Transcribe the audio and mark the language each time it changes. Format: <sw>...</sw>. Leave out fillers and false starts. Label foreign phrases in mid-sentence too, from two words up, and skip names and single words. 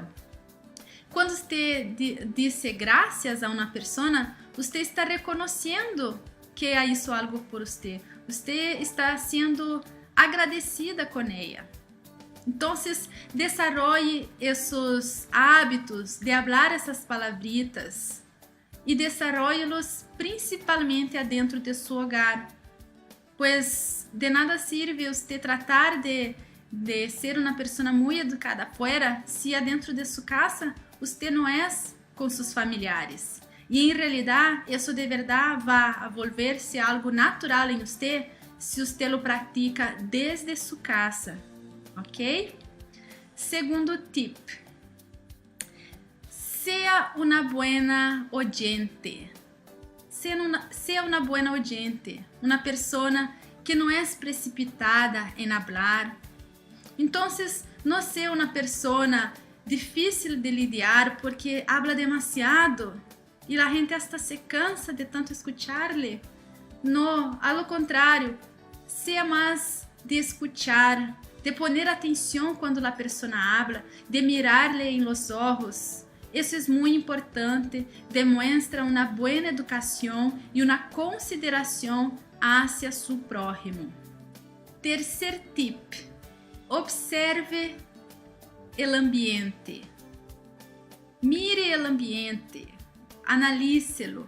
<pt>Quando você diz graças a uma pessoa, você está reconhecendo que ela hizo algo por você. Você está sendo agradecida com ela. Então, desenvolve esses hábitos de falar essas palavritas e desenvolve-los principalmente dentro de seu hogar. Pues de nada sirve você tratar de ser uma pessoa muito educada fora se dentro de sua casa você não é com seus familiares. E em realidade, isso de verdade vai volver-se algo natural em você se você lo pratica desde sua casa, ok? Segundo tip. Seja uma boa oyente. Seja uma boa oyente, uma pessoa que não é precipitada em falar. Então, não seja uma pessoa difícil de lidiar porque</pt> <es>habla demasiado</es> <pt>e a gente hasta se cansa de tanto escuchar-lhe. Não, ao contrário, seja mais de escuchar, de poner atenção quando a pessoa habla, de mirar-lhe em</pt> <es>los ojos.</es> <pt>Isso é muito importante, demonstra uma boa educação e uma consideração hacia seu prójimo. Terceiro tip: observe o ambiente. Mire o ambiente, analícelo.</pt>